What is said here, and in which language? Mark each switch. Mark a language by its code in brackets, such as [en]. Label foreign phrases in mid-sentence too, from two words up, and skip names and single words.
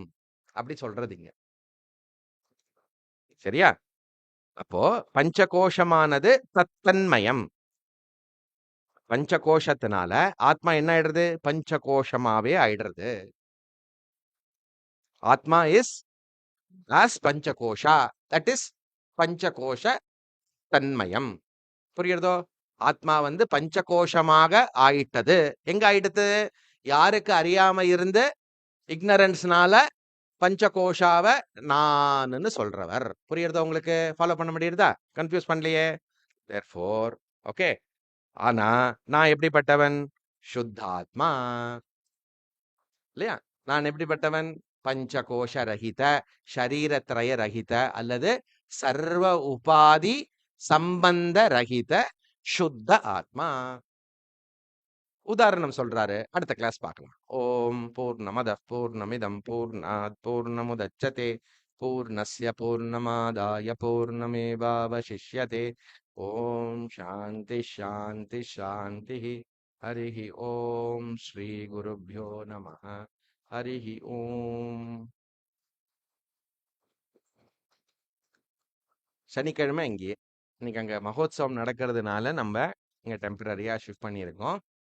[ta] அப்படி சொல்றதுங்க. சரியா? அப்போ பஞ்சகோஷமானது தத்தன்மயம். பஞ்சகோஷத்தினால ஆத்மா என்ன ஆயிடுறது? பஞ்சகோஷமாவே ஆயிடுறது. ஆத்மா [en] is as [ta] பஞ்சகோஷா. [en] that is [ta] பஞ்சகோஷ தன்மயம். புரியுறதோ? ஆத்மா வந்து பஞ்சகோஷமாக ஆயிட்டது. எங்க ஆயிட்டது? யாருக்கு அறியாம இருந்து இக்னரன்ஸ்னால பஞ்சகோஷாவ நான்னு சொல்றவர். புரியுறதோ உங்களுக்கு? ஃபாலோ பண்ண முடியுறதா? கன்ஃபியூஸ் பண்ணலையே. [en] therefore okay. [ta] ஆனா நான் எப்படிப்பட்டவன்? சுத்தாத்மா இல்லையா? நான் எப்படிப்பட்டவன்? [sa] पञ्चकोश रहित, शरीरत्रय रहित அல்லது सर्व उपाधि सम्बन्ध रहित शुद्ध आत्मा. [ta] உதாரணம் சொல்றாரு. அடுத்த கிளாஸ் பார்க்கலாம். [sa] ॐ पूर्णमद पूर्णमिदं पूर्णात् पूर्णमुदच्यते पूर्णस्य पूर्णमादाय पूर्णमेवावशिष्यते. ॐ शान्ति शान्ति शान्ति. हरिः ॐ श्री गुरुभ्यो नमः. हरिः ॐ. [ta] சனிக்கிழமை இங்கேயே. இன்னைக்கு அங்க மகோத்சவம் நடக்கிறதுனால நம்ம இங்க டெம்பரரியா ஷிஃப்ட் பண்ணியிருக்கோம்.